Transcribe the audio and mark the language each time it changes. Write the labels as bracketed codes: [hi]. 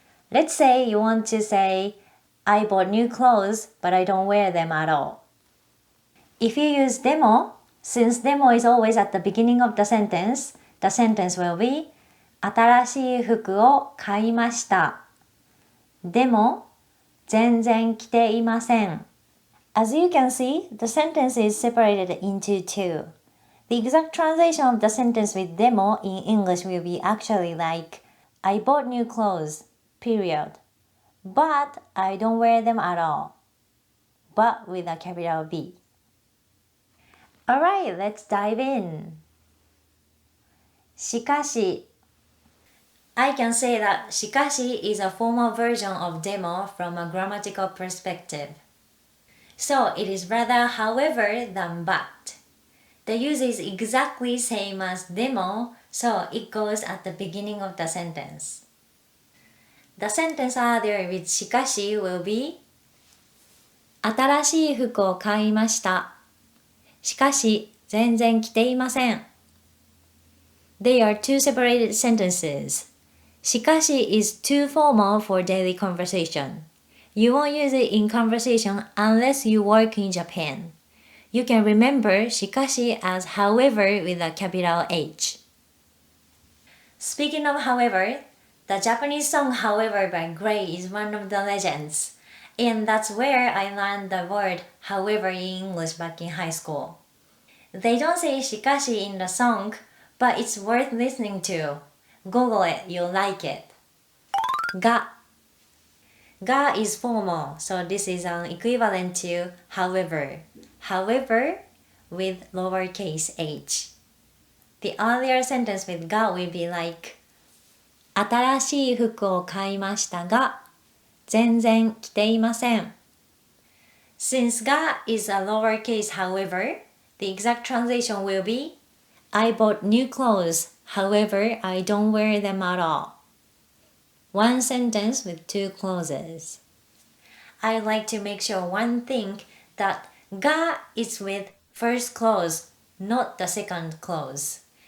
[en] Let's say you want to say, I bought new clothes but I don't wear them at all. If you use demo, since demo is always at the beginning of the sentence will be [ja] 新しい服を買いました。でも、全然着ていません。 [en] As you can see, the sentence is separated into two. The exact translation of the sentence with demo in English will be actually like, I bought new clothes, period. But I don't wear them at all. But with a capital B. Alright, let's dive in. しかし I can say that しかし is a formal version of demo from a grammatical perspective. So it is rather however than but. The use is exactly same as demo, so it goes at the beginning of the sentence. The sentence earlier with しかし will be [ja] 新しい服を買いました。しかし全然着ていません。 [en] They are two separated sentences. しかし is too formal for daily conversation. You won't use it in conversation unless you work in Japan. You can remember しかし as however with a capital H. Speaking of however, the Japanese song However by Gray is one of the legends. And that's where I learned the word however in English back in high school. They don't say しかし in the song, but it's worth listening to. Google it, you'll like it. が is formal, so this is an equivalent to however. However, with lowercase h. The earlier sentence with が will be like [ja] 新しい服を買いましたが、全然着ていません。 [en] Since が is a lowercase however, the exact translation will be I bought new clothes, however, I don't wear them at all. One sentence with two clauses. I like to make sure one thing that が is with first clause, not the second clause.